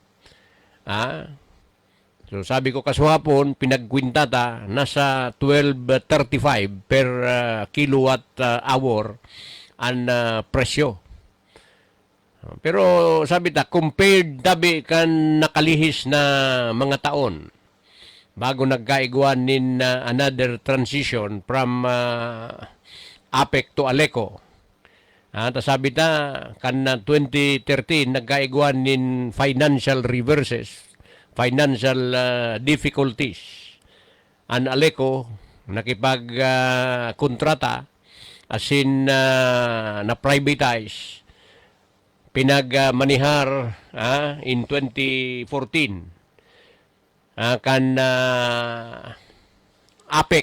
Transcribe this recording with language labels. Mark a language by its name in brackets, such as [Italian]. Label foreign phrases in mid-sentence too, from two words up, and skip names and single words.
[Bikol] So sabi ko kaswapon, pinagkwintata, nasa 12.35 [English] per kilowatt hour [Bikol] ang presyo. Pero sabi ta, compared tabi kan nakalihis na mga taon, bago nagkaiguan nin [English] another transition from APEC to Aleco. [Bikol] Sabi ta, kan 2013, nagkaiguan nin [English] financial reverses, financial difficulties. [Bikol] An Aleco, nakipag-kontrata, [English] as in [Bikol] na-privatize, pinagmanihar in 2014 kan APEC.